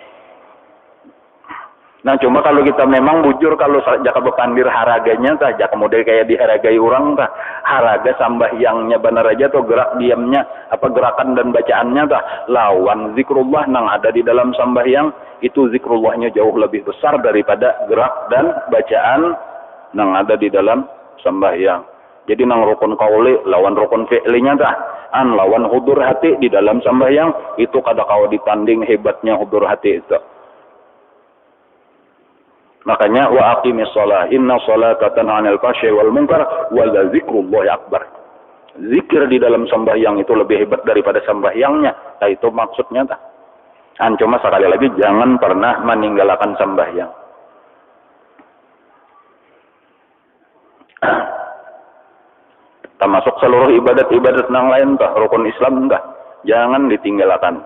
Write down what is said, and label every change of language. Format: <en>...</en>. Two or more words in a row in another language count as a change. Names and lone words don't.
<bjn>Nah cuma kalau kita memang bujur, kalau jaka bepandir haraganya tah, jaka model kayak diharagai orang tah, haraga sambahyangnya benar aja tuh, gerak diamnya apa gerakan dan bacaannya tah lawan zikrullah nang ada di dalam sambahyang, itu zikrullahnya jauh lebih besar daripada gerak dan bacaan nang ada di dalam sambahyang. Jadi nang rukun qauli lawan rukun fi'linya tah, lawan hudur hati di dalam sambahyang, itu kada kawa ditanding hebatnya hudur hati itu.</bjn> <ar>Makanya وأقم الصلاة إن الصلاة تنهى عن الفحشاء والمنكر ولذكر الله أكبر.</ar> <bjn>Zikir di dalam sembahyang itu lebih hebat daripada sembahyangnya. Nah itu maksudnya tah. Cuma sekali lagi jangan pernah meninggalkan sembahyang. termasuk seluruh ibadat-ibadat yang lain tah rukun Islam tah jangan ditinggalkan.</bjn>